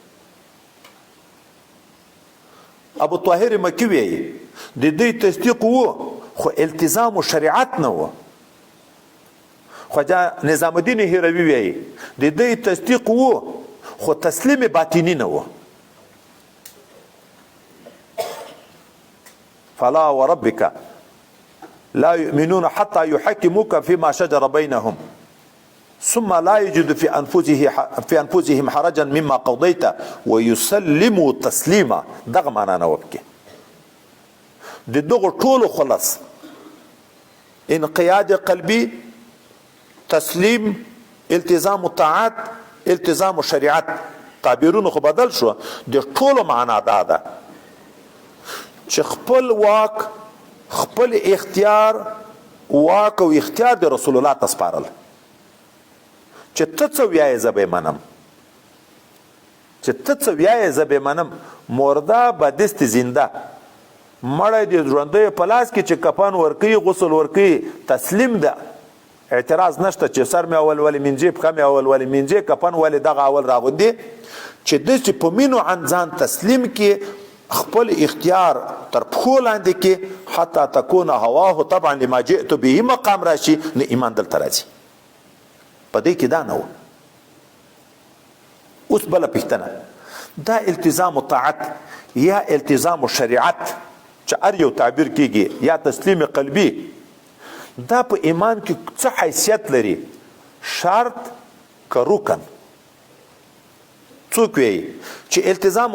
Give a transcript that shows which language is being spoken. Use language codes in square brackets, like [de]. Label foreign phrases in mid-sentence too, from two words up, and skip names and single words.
[ps] ابو طاهر مکی وایي د دوی تصدیق وو خو التزام و شریعت نه وه خواجه نظام الدین هروي وایي د دوی تصدیق وو خو تسلیم باطنی نه وه [ar] فلا وربك لا يؤمنون حتى يحكموك فيما شجر بينهم ثم لا يجد في انفسهم حرجا مما قضيت ويسلموا تسليما [ps] دغه معنا نه وکي د دغه ټولو خلاص انقياد قلبي تسلیم التزام الطاعات التزام الشریعت تعبیرونه خو بدل شو د ټولو معنا دا ده چې خپل واک خپل اختیار واک او اختیار د رسول الله تسپارل چې ته څه وایې زه به منم چې ته څه وایې زه به منم [fa] مرده بدست زنده [ps] مړی د ژوندیو په لاس کې چې کفن ورکوي غسل ورکوي تسلیم ده اعتراض نشته چې سر مې اول ولې منځې پښه مې اول ولې منځې کفن ولې دغه اول راغوندې چې داسې په مینو عن ځان تسلیم کې خپل اختیار تر پښو لاندې کې [ar] حتی تکون هواه طبعا لما جئت به [ps] مقام راشي نه ایمان دلته راځي په دې کې دا نه و اوس بله پوښتنه دا التزام طاعت یا التزام شریعت چې هر یو تعبیر کېږي یا تسلیم قلبي دا په ایمان کې څه حیثیت لري شرط که رکن څوک وایي چې التزام